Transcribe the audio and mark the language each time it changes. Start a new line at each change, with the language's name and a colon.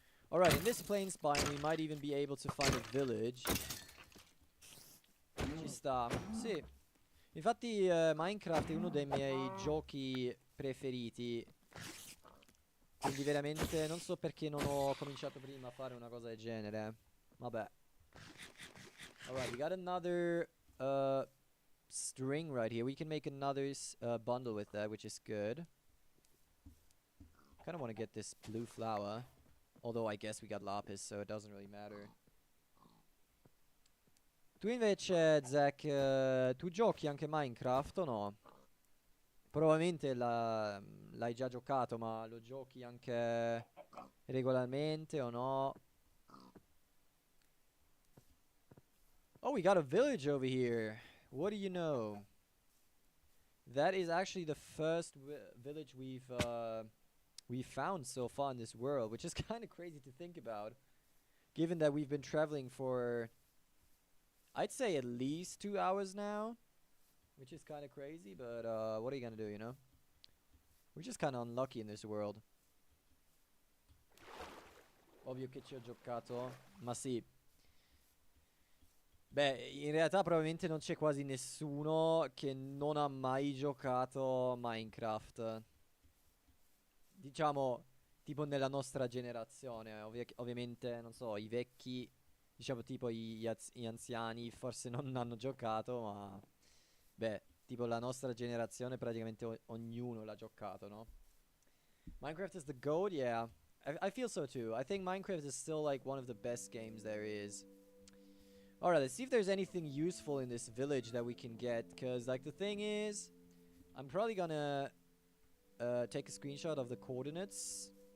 English: Alright, in this plains biome we might even be able to find a village.
Italian: Ci sta, sì. Infatti Minecraft è uno dei miei giochi preferiti. Quindi veramente non so perché non ho cominciato prima a fare una cosa del genere. Vabbè.
English: Alright, we got another string right here. We can make another bundle with that, which is good. Kind of want to get this blue flower. Although I guess we got lapis, so it doesn't really matter.
Italian: Tu invece, Zack, tu giochi anche Minecraft o no? Probabilmente l'hai già giocato, ma lo giochi anche regolarmente o no?
English: Oh, we got a village over here. What do you know? That is actually the first village we've found so far in this world, which is kind of crazy to think about, given that we've been traveling for, I'd say, at least 2 hours now, which is kind of crazy, but what are you gonna do, you know? We're just kind of unlucky in this world.
Italian: Ovvio che ci ho giocato, ma sì. Beh, in realtà probabilmente non c'è quasi nessuno che non ha mai giocato Minecraft. Diciamo, tipo nella nostra generazione. Ovviamente, non so, i vecchi, diciamo tipo gli anziani forse non hanno giocato, ma... Beh, tipo la nostra generazione praticamente ognuno l'ha giocato, no?
English: Minecraft is the GOAT? Yeah. I feel so too. I think Minecraft is still like one of the best games there is. Alright, let's see if there's anything useful in this village that we can get. Because, like, the thing is, I'm probably gonna take a screenshot of the coordinates.